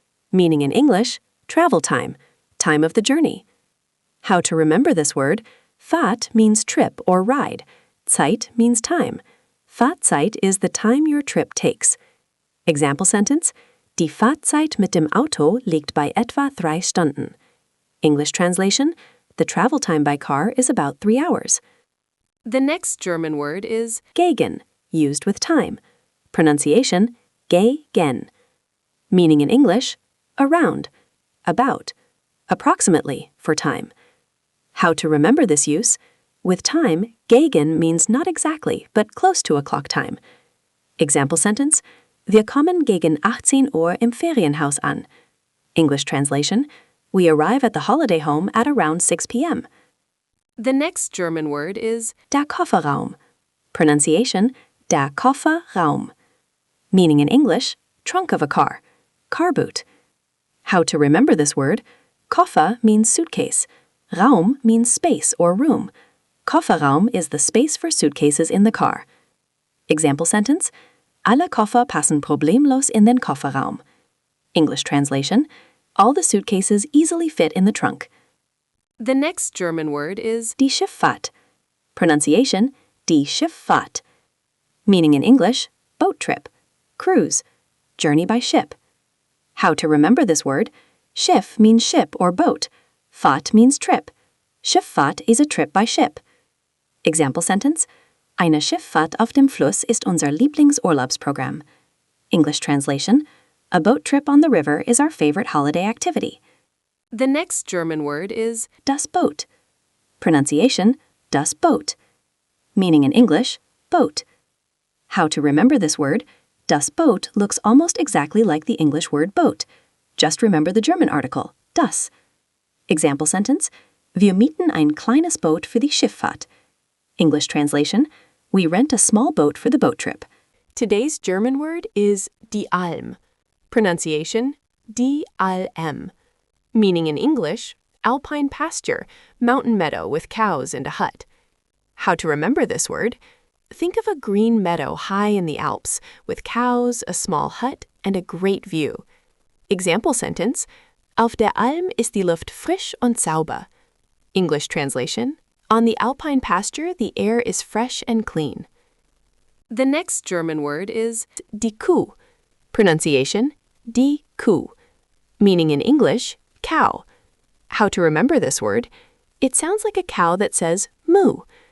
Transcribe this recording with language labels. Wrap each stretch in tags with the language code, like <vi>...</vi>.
<en>Meaning in English: travel time, time of the journey. How to remember this word: Fahrt means trip or ride. Zeit means time. Fahrzeit is the time your trip takes. Example sentence:</en> <de>Die Fahrzeit mit dem Auto liegt bei etwa 3 Stunden.</de> <en>English translation: The travel time by car is about 3 hours. The next German word is gegen, used with time. Pronunciation: gegen. Meaning in English: around, about, approximately for time. How to remember this use: With time, gegen means not exactly, but close to a clock time. Example sentence:</en> <de>Wir kommen gegen 18 Uhr im Ferienhaus an.</de> <en>English translation: We arrive at the holiday home at around 6 p.m. The next German word is der Kofferraum. Pronunciation: der Kofferraum. Meaning in English: trunk of a car, car boot. How to remember this word: Koffer means suitcase. Raum means space or room. Kofferraum is the space for suitcases in the car. Example sentence:</en> <de>Alle Koffer passen problemlos in den Kofferraum.</de> <en>English translation: All the suitcases easily fit in the trunk. The next German word is die Schifffahrt. Pronunciation: die Schifffahrt. Meaning in English: boat trip, cruise, journey by ship. How to remember this word: Schiff means ship or boat. Fahrt means trip. Schifffahrt is a trip by ship. Example sentence:</en> <de>Eine Schifffahrt auf dem Fluss ist unser Lieblingsurlaubsprogramm.</de> <en>English translation: A boat trip on the river is our favorite holiday activity. The next German word is das Boot. Pronunciation: das Boot. Meaning in English: boat. How to remember this word: Das Boot looks almost exactly like the English word boat. Just remember the German article, das. Example sentence:</en> <de>Wir mieten ein kleines Boot für die Schifffahrt.</de> <en>English translation: We rent a small boat for the boat trip. Today's German word is die Alm. Pronunciation: die Alm. Meaning in English: alpine pasture, mountain meadow with cows and a hut. How to remember this word: Think of a green meadow high in the Alps with cows, a small hut, and a great view. Example sentence:</en> <de>Auf der Alm ist die Luft frisch und sauber.</de> <en>English translation: On the alpine pasture, the air is fresh and clean. The next German word is die Kuh. Pronunciation: die Kuh. Meaning in English: cow. How to remember this word: It sounds like a cow that says moo.</en>